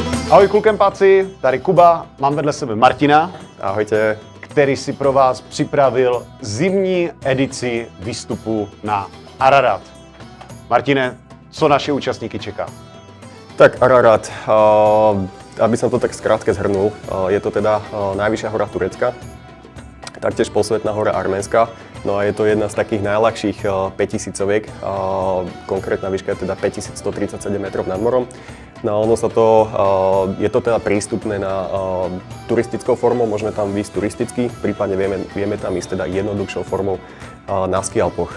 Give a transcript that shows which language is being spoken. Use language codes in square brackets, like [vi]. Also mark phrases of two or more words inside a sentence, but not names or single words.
[cs] Ahoj klukempáci, tady Kuba, mám vedle sebe Martina. [sk] Ahojte. [cs] Který si pro vás připravil zimní edici výstupu na Ararat. Martine, co naše účastníky čeká? [sk] Tak Ararat, aby som to tak skrátke zhrnul, je to teda najvyššia hora Turecka, taktiež posvetná hora Arménska. No a je to jedna z takých najľahších 5000-oviek, konkrétna výška je teda 5137 metrov nad morom. No a je to teda prístupné na turistickou formou, môžeme tam výjsť turisticky, prípadne vieme tam ísť teda jednoduchšou formou na skialpoch.